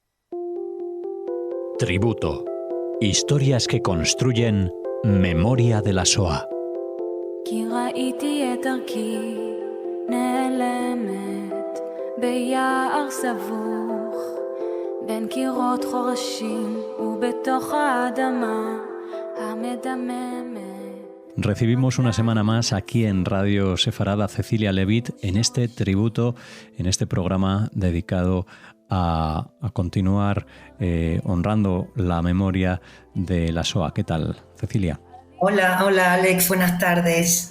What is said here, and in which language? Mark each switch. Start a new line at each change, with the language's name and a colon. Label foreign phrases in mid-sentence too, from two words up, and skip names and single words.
Spanish: Tributo. Historias que construyen memoria de la Shoah.
Hebrew: כי ראיתי את דרכי נעלמת ביער סבוך בין קירות חורשים ובתוך האדמה המדממת.
Spanish: Recibimos una semana más aquí en Radio Sefarad a Cecilia Levitt en este tributo, en este programa dedicado a continuar honrando la memoria de la Shoah. ¿Qué tal, Cecilia? Hola Alex, buenas tardes.